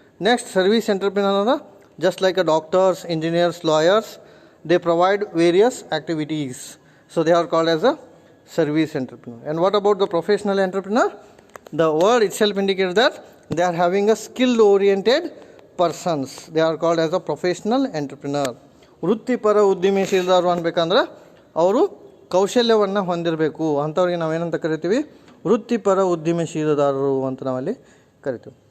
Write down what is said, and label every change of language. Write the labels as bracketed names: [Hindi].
[English] Next service entrepreneur ಅಂದ್ರೆ just like a doctors, engineers, lawyers, they provide various activities. So they are called as a service entrepreneur. And what about the professional entrepreneur? The word itself indicates that they are having a skill-oriented persons. They are called as a professional entrepreneur. [Kannada] ವೃತ್ತಿಪರ ಉದ್ಯಮಶೀಲರು ಅನ್ಬೇಕಂದ್ರೆ ಅವರು ಕೌಶಲ್ಯವನ್ನು ಹೊಂದಿರಬೇಕು, ಅಂಥವ್ರಿಗೆ ನಾವೇನಂತ ಕರಿತೀವಿ, ವೃತ್ತಿಪರ ಉದ್ಯಮಶೀಲದಾರರು ಅಂತ ನಾವಲ್ಲಿ ಕರಿತೀವಿ.